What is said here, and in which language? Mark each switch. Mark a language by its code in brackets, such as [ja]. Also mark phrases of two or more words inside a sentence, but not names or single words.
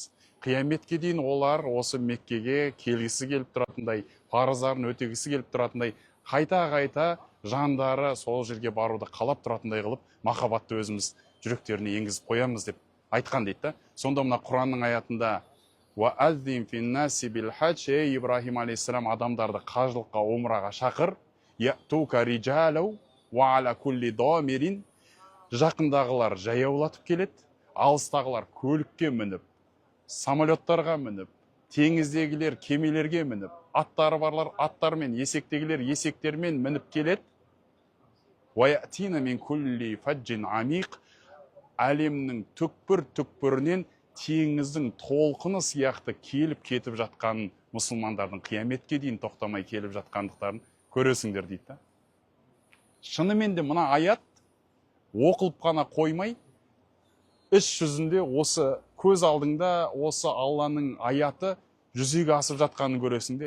[kk] Қияметке дейін олар осы Меккеге келгісі келіп тұратындай, парыздарын өтегісі келіп тұратындай, қайта-қайта жандары сол жерге баруды қалап тұратындай қылып, махаббатты өзіміз жүректеріне енгізіп қоямыз деп айтқан дейді. Сонда мына Құранның аятында [ar] وَأَذِّنْ فِي النَّاسِ بِالْحَجِّ, [kk] ей Ибрахим алейхиссалам, адамдарды қажылыққа, умраға шақыр. [ar] يَأْتُوكَ رِجَالًا وَعَلَى كُلِّ ضَامِرٍ. [kk] Жақындағылар жаяулатып келеді, алыстағылар көлікке мініп, самолеттарға мініп, теңіздегілер кемелерге мініп, аттары барлар аттармен, есектегілер есектермен мініп келеді. [ar] وَيَأْتِينَ مِنْ كُلِّ فَجٍّ عَمِيقٍ. [kk] Әлемнің түкпір-түкпірінен теңіздің толқыны сияқты келіп кетіп жатқан мұсылмандардың қияметке дейін тоқтамай келіп жатқандықтарын көресіңдер дейді. Шынымен де мына аят оқылып қана қоймай, іс жүзінде осы көз алдыңда осы Алланың аяты жүзеге асып жатқанын көресіңде.